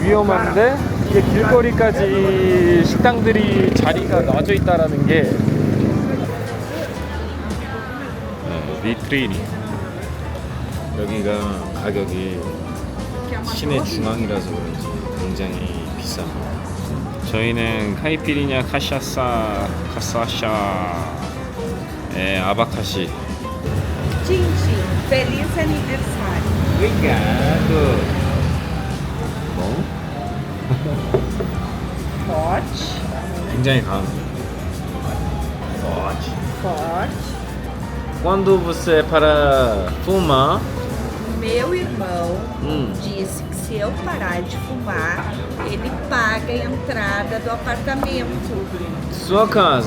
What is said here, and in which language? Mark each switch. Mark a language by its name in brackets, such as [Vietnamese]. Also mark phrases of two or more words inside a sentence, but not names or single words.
[Korean] 위험한데 이게 길거리까지 식당들이 자리가 놔져 있다라는 게 리트리니 여기가 가격이 시내 중앙이라서 그런지 굉장히 비쌉니다. 저희는 [Portuguese] caipirinha cachaça abacaxi. Tintin, feliz aniversário. Obrigado. Bom? Forte, [Korean] 굉장히 강합니다. [Portuguese] Forte. forte. Quando você para fumar, Meu irmão Hum. disse que se eu parar de fumar, ele paga a entrada do apartamento, sua casa,